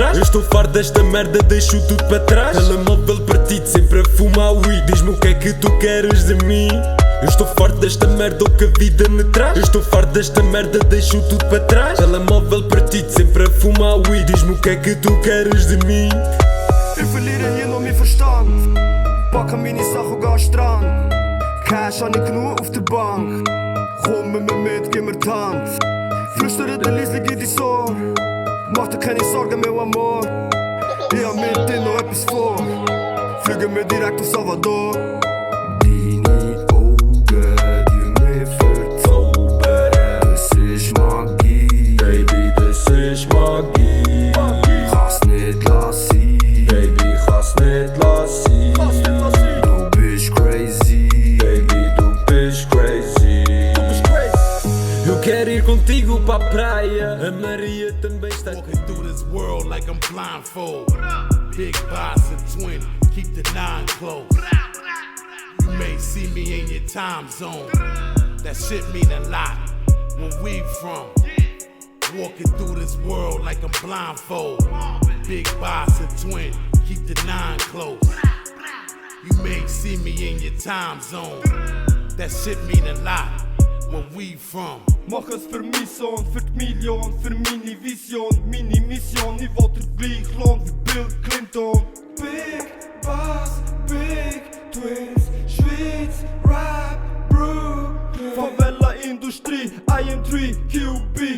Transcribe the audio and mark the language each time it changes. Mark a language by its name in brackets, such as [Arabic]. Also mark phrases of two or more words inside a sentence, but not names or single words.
[Portuguese] Eu estou farto desta merda, deixo tudo para trás. Telemóvel partido, sempre a fumar weed. Diz-me o que é que tu queres de mim. Eu estou farto desta merda, o que a vida me traz. Eu estou farto desta merda, deixo tudo para trás. Telemóvel partido, sempre a fumar weed. Diz-me o que é que tu queres de mim. [German] Ich verliere hier nur mein Verstand. Packe meine Sachen und geh Strand. Cash habe ich genug auf der Bank. Komm mit mir mit, gib mir die Hand. Flüstere dir leislich in die Ohr. Mach dir keine Sorgen mehr, Amor. Ich hab mit dir noch etwas vor. Fliegen wir direkt auf Salvador. Deine Augen, die mich verzaubern. Das ist Magie, Baby, das ist Magie. kann's nicht lassen. Baby, kann's nicht lassen. Du bist crazy. Baby, du bist crazy. [Portuguese] Eu quero ir contigo pra praia. A Maria também está aqui. [English] Walking through this world like I'm blindfold. Big boss and twin, keep the 9 close. You may see me in your time zone. That shit mean a lot. Where we from? Walking through this world like I'm blindfold. Big boss and twin, keep the 9 close. You may see me in your time zone. That shit mean a lot. Where we from? [German] Mach es für mein Sohn, für die Million, für meine Vision, meine Mission. Ich will dir gleich lohn wie Bill Clinton. [English] Big Boss, Big Twins, [German] Schweiz, Rap, Brooklyn. Favela-Industrie, IM3, QB.